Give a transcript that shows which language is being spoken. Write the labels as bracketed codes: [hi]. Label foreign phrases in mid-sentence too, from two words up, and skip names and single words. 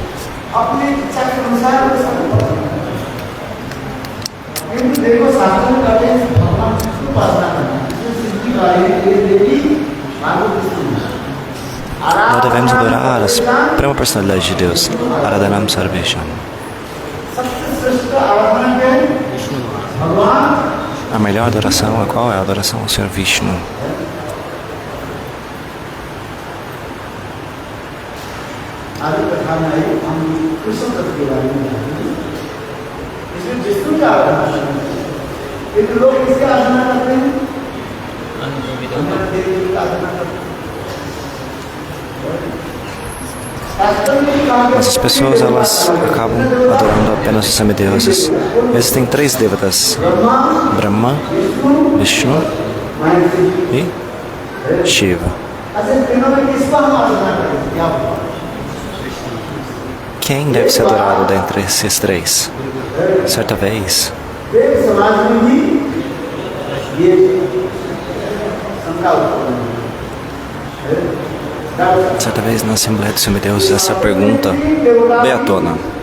[pt] Nós devemos adorar a suprema personalidade de Deus, [sa] Aradhanam Sarvesham. [pt] A melhor adoração é qual? É a adoração ao Senhor Vishnu. [hi] आदि कथा में हम कृष्ण तत्व के बारे में जानेंगे। इसमें विष्णु की आराधना करते हैं, लेकिन लोग किसकी आराधना करते हैं? देवी की आराधना करते हैं। [pt] Essas pessoas elas acabam adorando apenas os semideuses. Existem 3 devatas: Brahma, Vishnu e Shiva. Quem deve ser adorado dentre esses 3? Certa vez, na Assembleia dos Semideuses, essa pergunta veio à tona.